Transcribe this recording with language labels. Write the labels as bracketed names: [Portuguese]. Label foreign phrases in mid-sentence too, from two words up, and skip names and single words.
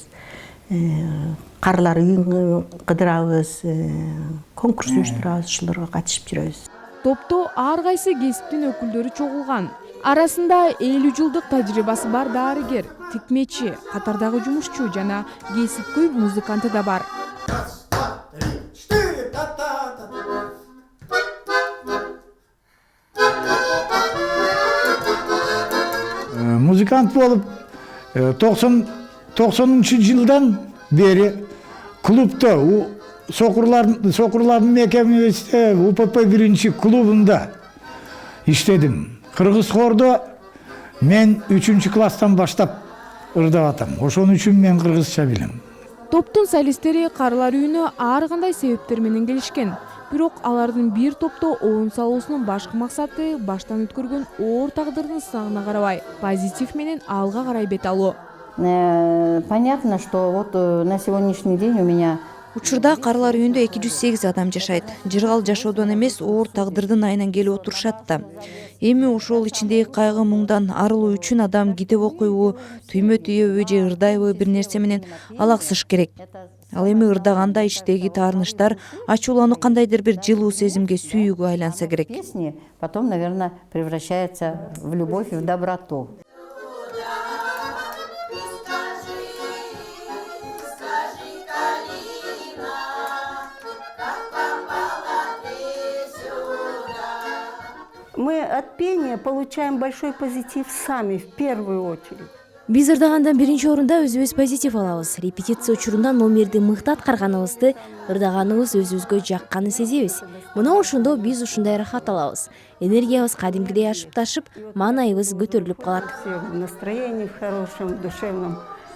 [Kyrgyz] Карлар үйүн кыдырабыз, конкурс уюштурабыз, ушуларга катышып жүрөбүз. Топто ар кайсы кесиптин өкүлдөрү чогулган. Арасында 50 жылдык тажрыйбасы бар дарыгер, тикмечи, катардагы жумушчу жана кесипкөй музыканты да бар. [Russian] Раз, два, три, 4. Та-та-та. [Kyrgyz] Музыкант болуп 90-жылдан бери клубда Сокурлардын мекемесинде УПП 1 клубунда иштедим. Кыргыз хордо мен 3 класстан баштап ырдап атам. Ошон үчүн мен кыргызча билем. Топтун солисттери Карлар үйүнө ар кандай себептер менен келишкен. Бирок алардын бир топто оюн салуусунун башкы максаты баштан өткөргөн оор тагдырдын сынагына карабай, позитив менен алга карай бет алуу. [Russian] Понятно, что вот на сегодняшний день у меня [Kyrgyz] Учурда Карлар үйүндө 208 адам жашайт. Жыргал жашоодон эмес, оор тагдырдын айынан келип отурушат да. Эми ошол ичиндеги кайгы муңдан арылуу үчүн адам китеп окуйбу, түймө түйөбү же ырдайбы бир нерсе менен алаксыш керек. Ал эми ырдаганда иштеги таарынычтар ачуулануу кандайдыр бир жылуу сезимге, сүйүүгө айланса керек. [Russian] песни потом, наверное, превращается в любовь и в доброту. Мы от пения получаем большой позитив сами, в первую очередь. [Kyrgyz] Биз ырдагандан биринчи орунда өзүбүз позитив алабыз. Репетиция учурунда номерди мыкты аткарганыбызды, ырдаганыбыз өзүбүзгө жакканын сезебиз. Мына ошондо биз ушундай рахат алабыз. Энергиябыз кадимкидей ашып ташып, маанайыбыз көтөрүлүп калат. [Russian] Все в настроении, в хорошем, душевном